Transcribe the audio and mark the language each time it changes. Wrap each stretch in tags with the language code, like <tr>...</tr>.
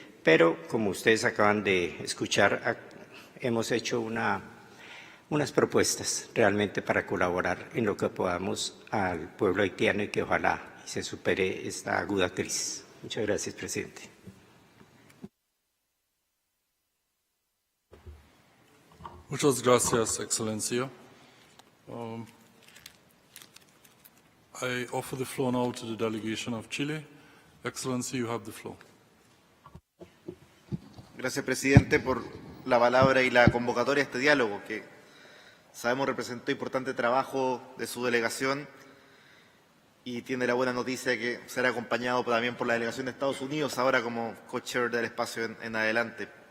<es>Pero, como ustedes acaban de escuchar, hemos hecho unas propuestas realmente para colaborar en lo que podamos al pueblo haitiano y que ojalá se supere esta aguda crisis. Muchas gracias, presidente. Muchas gracias, Excellencia.</es> <en>I offer the floor now to the delegation of Chile. Excellency, you have the floor.</en> <es>Gracias, presidente, por la palabra y la convocatoria a este diálogo, que sabemos representó importante trabajo de su delegación y tiene la buena noticia de que será acompañado también por la delegación de Estados Unidos, ahora como co-chair del espacio en adelante.</es>